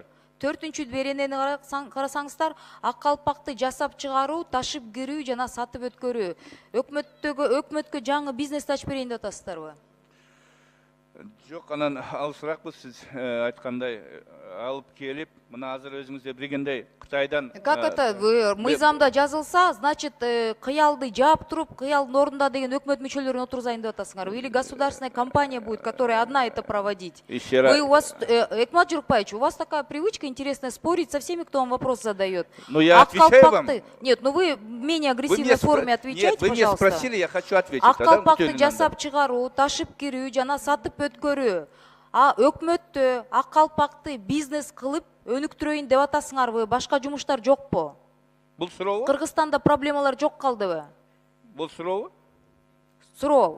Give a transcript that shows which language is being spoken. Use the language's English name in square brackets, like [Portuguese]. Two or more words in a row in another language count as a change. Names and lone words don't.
[Kyrgyz] 4-чү беренени карасаңыздар, ак калпакты жасап чыгаруу, ташып кирүү жана сатып өткөрүү. Өкмөткө жаңы бизнес ачып берейин деп атасыздарбы? Жоқ, анан алысыракпыз сиз айткандай алып келип, мына азыр өзүңүз да билгендей Кытайдан. [Russian] Как это [Kyrgyz] мыйзамда жазылса, значит, кыялды жаап туруп, кыялдын ордунда деген өкмөт мүчөлөрүн отургузайын деп атасыңар. [Russian] Или государственная компания будет, которая одна это проводить. Вы у вас, Экмат Журкбаевич, у вас такая привычка интересная спорить со всеми, кто вам вопрос задает. Ну я отвечаю вам. Нет, ну вы в менее агрессивной форме отвечайте, пожалуйста. Нет, вы меня спросили, я хочу ответить. [Kyrgyz] Ак калпакты жасап чыгаруу, ташып кирүү жана сатып өткөрүү. Өкмөттө ак калпакты бизнес кылып өнүктүрөйүн деп атасыңарбы? Башка жумуштар жокпу? Бул сурообу? Кыргызстанда проблемалар жок калдыбы? Бул сурообу? Суроо.